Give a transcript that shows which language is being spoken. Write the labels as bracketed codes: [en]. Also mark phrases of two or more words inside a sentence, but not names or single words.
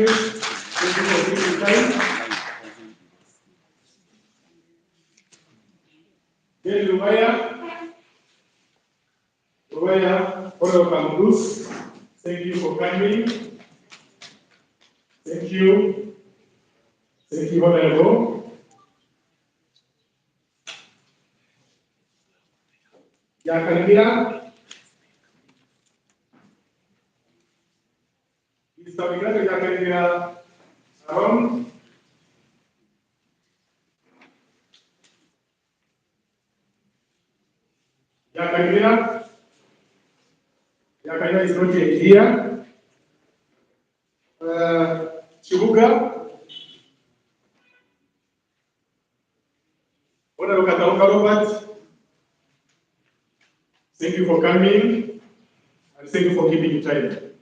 [en] Thank you for giving time. Then Rubaya, Honorable Kamudus. Thank you for coming. Thank you. Thank you, Honorable. Yakanira. Isabigata Yakanira. Aaron. Yakanira. Yakanira is not yet here. Chibuga. Honorable Kataunga Robert. Thank you for coming and thank you for giving your time.